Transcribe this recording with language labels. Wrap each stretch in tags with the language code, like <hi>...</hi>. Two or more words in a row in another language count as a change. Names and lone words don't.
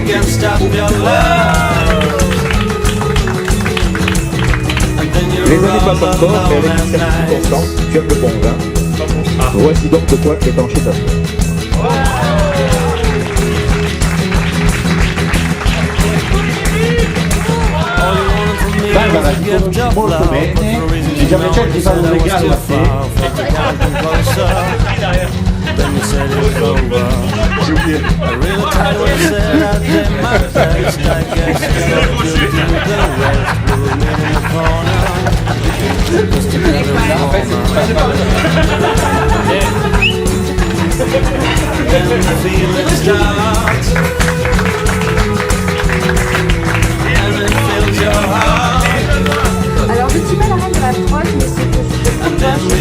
<fr>Les années passent encore, mais avec une certaine constance, tu aimes le bon vin. Voici donc de quoi étancher ta soif.</fr> <it>Barbara, ti conosci molto bene, diciamo che ti fanno un regalo a te.</it> <fr>J'ai oublié. Alors je suis pas la reine de la prod, mais c'est que je peux pas</fr>